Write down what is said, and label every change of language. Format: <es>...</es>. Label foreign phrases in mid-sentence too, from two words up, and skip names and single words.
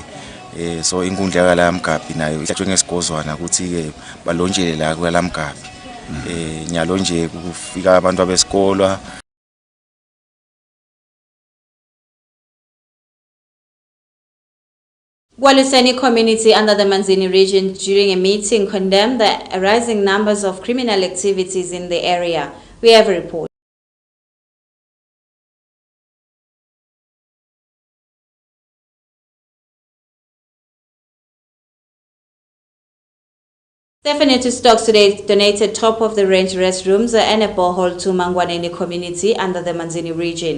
<ss>So inkundla yaLamgabi nayo ihlatshwe ngesigozwana ukuthi ke balonjele la kwaLamgabi. Nyalo nje kufika abantu abesikolo.</ss> <en>Waluseni community under the Manzini region during a meeting condemned the rising numbers of criminal activities in the area. We have a report. Stephanie Stocks today donated top-of-the-range restrooms and a borehole to Mangwaneni community under the Manzini region.</en>